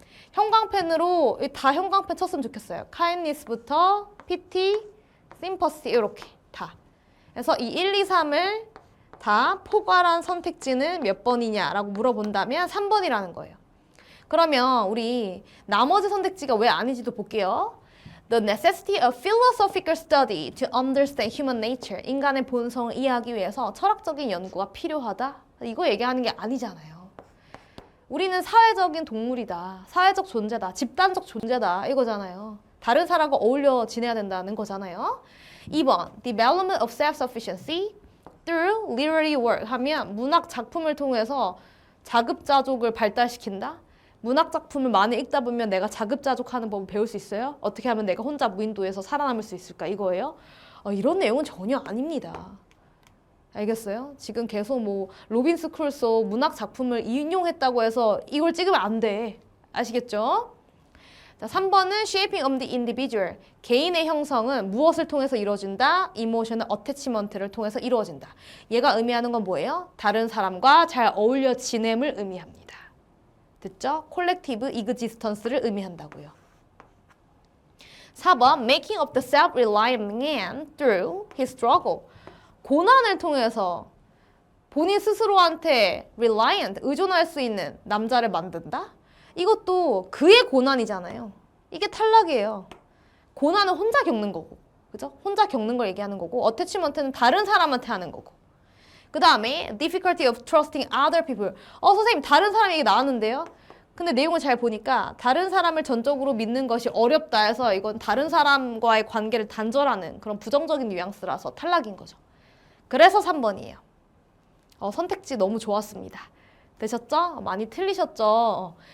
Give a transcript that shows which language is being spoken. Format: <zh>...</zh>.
<ko>형광펜으로 다 형광펜 쳤으면 좋겠어요. kindness부터 pity, sympathy 이렇게 다. 그래서 이 1, 2, 3을 다 포괄한 선택지는 몇 번이냐라고 물어본다면 3번이라는 거예요. 그러면 우리 나머지 선택지가 왜 아닌지도 볼게요.</ko> <en>The necessity of philosophical study to understand human nature.</en> <ko>인간의 본성을 이해하기 위해서 철학적인 연구가 필요하다. 이거 얘기하는 게 아니잖아요. 우리는 사회적인 동물이다. 사회적 존재다. 집단적 존재다. 이거잖아요. 다른 사람과 어울려 지내야 된다는 거잖아요. 2번.</ko> <en>Development of self-sufficiency through literary work</en> <ko>하면 문학 작품을 통해서 자급자족을 발달시킨다. 문학 작품을 많이 읽다 보면 내가 자급자족하는 법을 배울 수 있어요? 어떻게 하면 내가 혼자 무인도에서 살아남을 수 있을까? 이거예요? 이런 내용은 전혀 아닙니다. 알겠어요? 지금 계속 뭐 로빈스 크루소 문학 작품을 인용했다고 해서 이걸 찍으면 안 돼. 아시겠죠? 자, 3번은</ko> <en>shaping of the individual.</en> <ko>개인의 형성은 무엇을 통해서 이루어진다? emotional attachment를 통해서 이루어진다. 얘가 의미하는 건 뭐예요? 다른 사람과 잘 어울려 지냄을 의미합니다. 됐죠? 콜렉티브 이그지스턴스를 의미한다고요.</ko> <en>4번 making of the self-reliant man through his struggle.</en> <ko>고난을 통해서 본인 스스로한테 reliant, 의존할 수 있는 남자를 만든다? 이것도 그의 고난이잖아요. 이게 탈락이에요. 고난은 혼자 겪는 거고, 그죠? 혼자 겪는 걸 얘기하는 거고, 어태치먼트는 다른 사람한테 하는 거고. 그 다음에</ko> <en>difficulty of trusting other people.</en> <ko>선생님 다른 사람 얘기 나왔는데요. 근데 내용을 잘 보니까 다른 사람을 전적으로 믿는 것이 어렵다 해서 이건 다른 사람과의 관계를 단절하는 그런 부정적인 뉘앙스라서 탈락인 거죠. 그래서 3번이에요. 선택지 너무 좋았습니다. 되셨죠? 많이 틀리셨죠?</ko>